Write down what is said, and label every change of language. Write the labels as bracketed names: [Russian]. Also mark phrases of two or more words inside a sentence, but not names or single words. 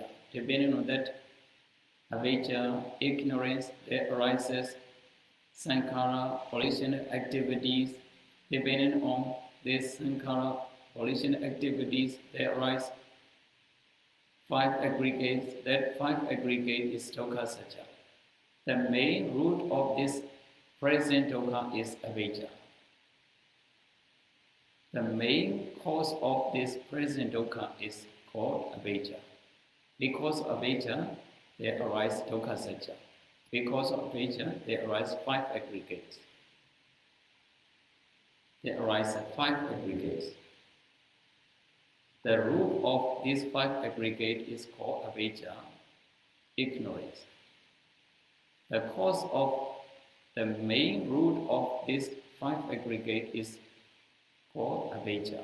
[English] Depending on that avijja, ignorance, that arises sankhara, volitional activities. Depending on this sankhara, volitional activities, there arise 5 aggregates. That 5 aggregate is [Pali] dukkha satya. [English] The main root of this present dukkha is avijja. The main cause of this present dukkha is called avijja. Because of avijja, there arise [Pali] dukkha satya. [English] Because of avijja, there arise 5 aggregates. There arise 5 aggregates. The root of these 5 aggregates is called avijja, ignorance. The cause of the main root of this 5 aggregate is called avijja.